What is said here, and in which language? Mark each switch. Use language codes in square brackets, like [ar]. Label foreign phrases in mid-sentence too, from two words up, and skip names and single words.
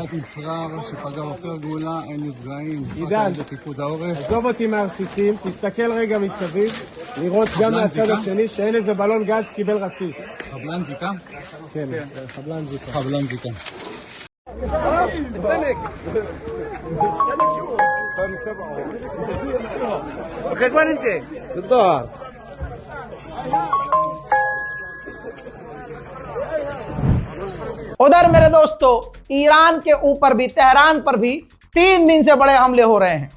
[he] קצת מסחרר שפגע עופר גאולה, אין נפגעים, עידן, בפיקוד העורף. עזוב אותי מהרסיסים, תסתכל רגע מסביב, לראות גם מהצד השני שאין איזה בלון גז קיבל רסיס. חבלן זיקה? כן, חבלן זיקה. חבלן זיקה. [hi] उधर मेरे दोस्तों, ईरान के ऊपर भी, तेहरान पर भी 3 दिन से बड़े हमले हो रहे हैं।